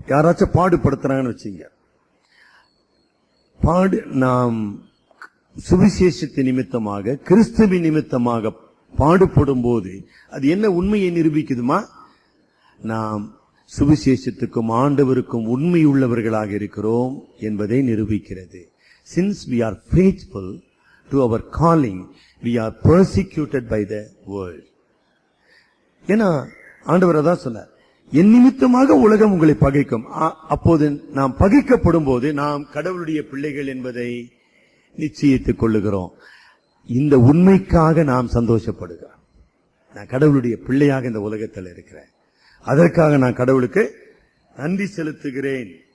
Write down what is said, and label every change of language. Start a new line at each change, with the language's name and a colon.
Tamil: யாராச்சும் பாடுபடுத்துறாங்கன்னு வச்சுங்க, நாம் சுவிசேஷத்தின் நிமித்தமாக, கிறிஸ்துவின் நிமித்தமாக பாடுபடும் போது அது என்ன உண்மையை நிரூபிக்குதுமா? நாம் சுவிசேஷத்துக்கும் ஆண்டவருக்கும் உண்மை உள்ளவர்களாக இருக்கிறோம் என்பதை நிரூபிக்கிறது.
English: Since we are faithful to our calling, we are persecuted by the world.
Tamil: ஏன்னா ஆண்டவர் அதான் சொன்னார், என் நிமித்தமாக உலகம் உங்களை பகைக்கும். அப்போது நாம் பகைக்கப்படும் போது நாம் கடவுளுடைய பிள்ளைகள் என்பதை நிச்சயித்துக் கொள்ளுகிறோம். இந்த உண்மைக்காக நாம் சந்தோஷப்படுகிறோம். நான் கடவுளுடைய பிள்ளையாக இந்த உலகத்தில் இருக்கிறேன், அதற்காக நான் கடவுளுக்கு நன்றி செலுத்துகிறேன்.